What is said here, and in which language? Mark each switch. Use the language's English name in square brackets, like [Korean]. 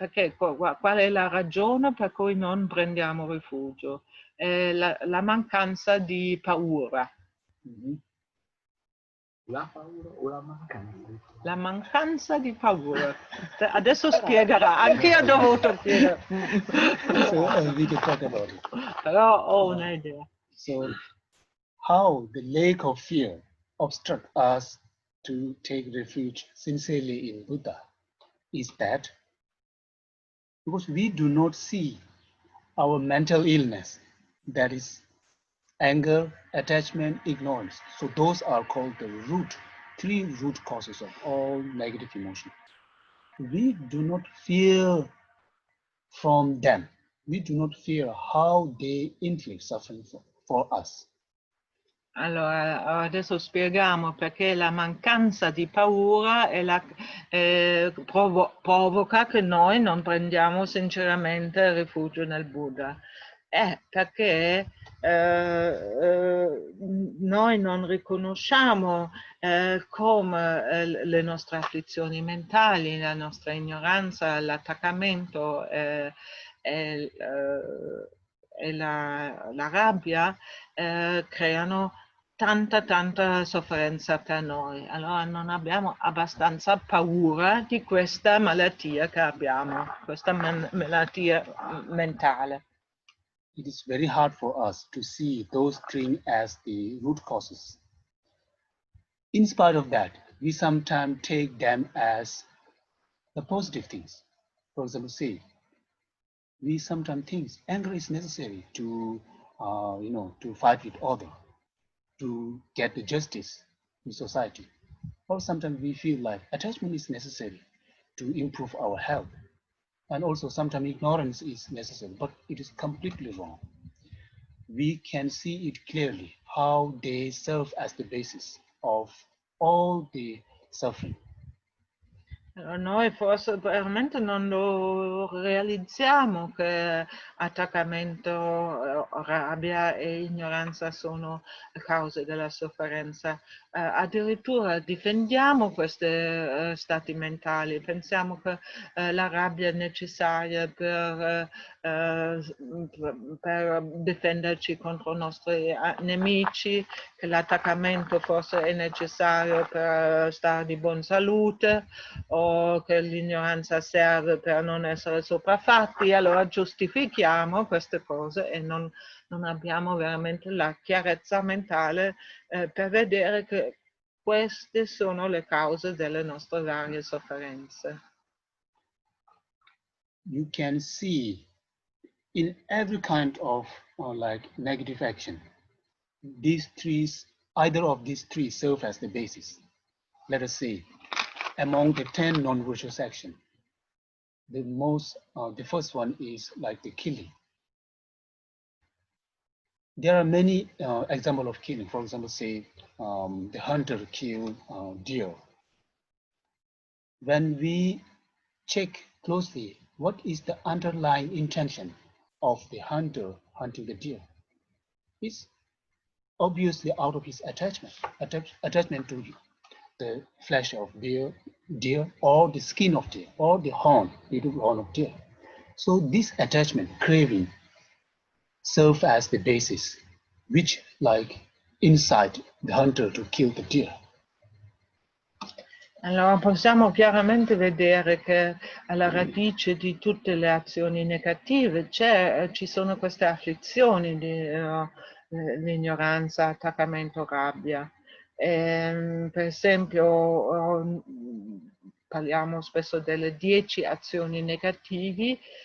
[Italian] Qual è la ragione per cui non prendiamo rifugio? La mancanza di paura. Mm-hmm. La paura o la mancanza? La mancanza di paura. Adesso spiegherà, anche io ho dovuto chiedere. [English] So we can talk about it. [Italian] Però ho un'idea. [English] So how the lack of fear obstruct us to take refuge sincerely in Buddha is that because we do not see our mental illness, that is anger, attachment, ignorance. So those are called the three root causes of all negative emotion. We do not fear from them. We do not fear how they inflict suffering for us. [Italian] Allora, adesso spieghiamo perché la mancanza di paura provoca che noi non prendiamo sinceramente rifugio nel Buddha. Perché noi non riconosciamo come le nostre afflizioni mentali, la nostra ignoranza, l'attaccamento e la rabbia creano tanta sofferenza per noi. Allora non abbiamo abbastanza paura di questa malattia che abbiamo, questa malattia mentale. [English] It is very hard for us to see those three as the root causes. In spite of that, we sometimes take them as the positive things. For example, say, we sometimes think anger is necessary to fight with others, to get the justice in society. Or sometimes we feel like attachment is necessary to improve our health. And also sometimes ignorance is necessary, but it is completely wrong. We can see it clearly how they serve as the basis of all the suffering. [Italian] Noi forse veramente non lo realizziamo che attaccamento, rabbia e ignoranza sono cause della sofferenza. addirittura difendiamo questi stati mentali, pensiamo che la rabbia è necessaria per difenderci contro i nostri nemici, che l'attaccamento forse è necessario per stare di buona salute, o che l'ignoranza serve per non essere sopraffatti. Allora giustifichiamo queste cose e non abbiamo veramente la chiarezza mentale per vedere che queste sono le cause delle nostre varie sofferenze. [English] You can see in every kind of like negative action, these three, either of these three serve as the basis. Let us say, among the 10 non-virtuous actions, the first one is like the killing. There are many examples of killing. For example, say the hunter killed deer. When we check closely, what is the underlying intention of the hunter hunting the deer? It's obviously out of his attachment to the flesh of deer, or the skin of deer, or the horn, beautiful horn of deer. So this attachment, craving, serve as the basis, which like incite the hunter to kill the deer. [Italian] Allora possiamo chiaramente vedere che alla radice di tutte le azioni negative ci sono queste afflizioni di l'ignoranza, attaccamento, rabbia. Per esempio parliamo spesso delle 10 azioni negativi.